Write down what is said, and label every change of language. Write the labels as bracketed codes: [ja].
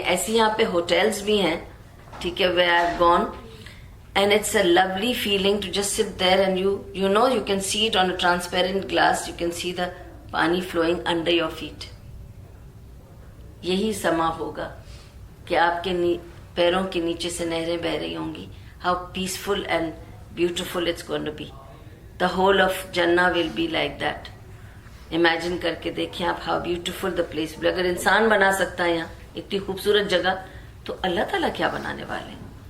[ur] ایسی یہاں پہ ہوٹلز بھی ہیں، ٹھیک ہے، [en] Where I have gone and it's a lovely feeling to just sit there and you know you can see it on a transparent glass, you can see the پانی flowing under your feet. [ur] یہی سما ہوگا کہ آپ کے پیروں کے نیچے سے نہریں بہ رہی ہوں گی. [en] How peaceful and beautiful it's going to be. The whole of جنہ will be like that. [ur] Imagine کر کے دیکھیں آپ [en] How beautiful the place. [ur] اگر انسان بنا سکتا ہے یہاں اتنی خوبصورت جگہ تو اللہ تعالیٰ کیا بنانے والے ہیں.